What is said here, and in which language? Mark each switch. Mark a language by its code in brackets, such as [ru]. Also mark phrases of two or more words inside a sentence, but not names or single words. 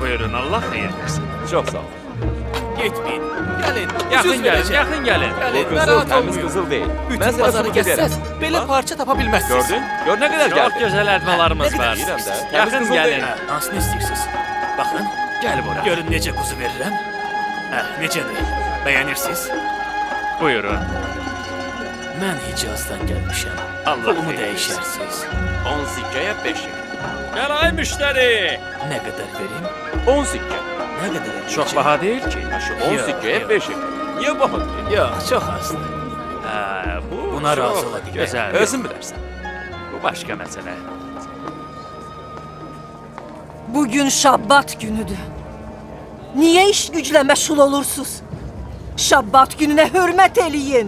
[tr] buyurun. Allah hayır versin. Çok sağ ol. Gitmeyin. Gelin. Yakın ucuz gelin, vereceğim. yakın gelin. Bu Gelin, kızıl, [az] narahat [tr] temiz [az] olmayın. [tr] kızıl değil. Bütün Ben sana pazarı [az] sübut [tr] gezseniz ederim. böyle Ha? [az] parça tapabilmezsiniz. [tr] Gördün? Gör ne kadar Çok geldi. güzel elmalarımız var. [az] Bilirəm də. Temiz [tr] Yakın kızıl gelin. değil. Nasıl istiyorsunuz? Bakın. Gel buraya. [az] Görün necə kuzu verirəm. Necədir? Bəyənirsiniz? Buyurun. Mən Hicazdan gəlmişəm. Allah Pulumu xeyir dəyişərsiniz. 10 sikkəyə 5 şeker. [tr] Gel ay müşteri. [az] Nə qədər verim? 10 sikkə. Nə qədər eləyəcəm? [tr] Çok baha değil ki. Şu 10 Yok, [az] sikkəyə [tr] yok. 5 şeker. Niye baha değil? [az] Yox, çox azdır. Buna [tr] çok [az] razı ola bilməm. [tr] Güzel. [az] Özün bilərsən. [tr] Bu başka mesele. [az] Bugün Şabbat günüdür. Niye iş güclə məşğul olursunuz? Şabbat gününə hörmət eləyin.